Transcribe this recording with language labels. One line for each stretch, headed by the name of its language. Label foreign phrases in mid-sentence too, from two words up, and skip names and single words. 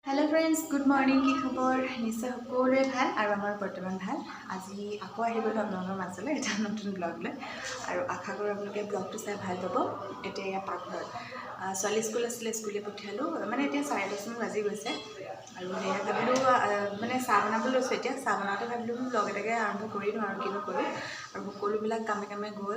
English: hello friends good morning
Assamese: কি খবৰ নিশ্চয় সকলোৰে ভাল আৰু আমাৰ বৰ্তমান ভাল আজি আকৌ আহিব আপোনালোকৰ মাজলৈ এটা নতুন ব্লগ লৈ আৰু আশা কৰোঁ আপোনালোকে ব্লগটো চাই ভাল পাব এতিয়া ইয়া পাকঘৰ ছোৱালী স্কুল আছিলে স্কুলে পঠিয়ালো মানে এতিয়া 10:30 বাজি গৈছে আৰু হেয়া ভাবিলো মানে চাহ বনাবলৈ লৈছোঁ এতিয়া চাহ বনাওঁতে ভাবিলো ব্লগ এটাকে আৰম্ভ কৰি দিওঁ আৰু কিনো কৰোঁ আৰু সকলোবিলাক কামে কামে গ'ল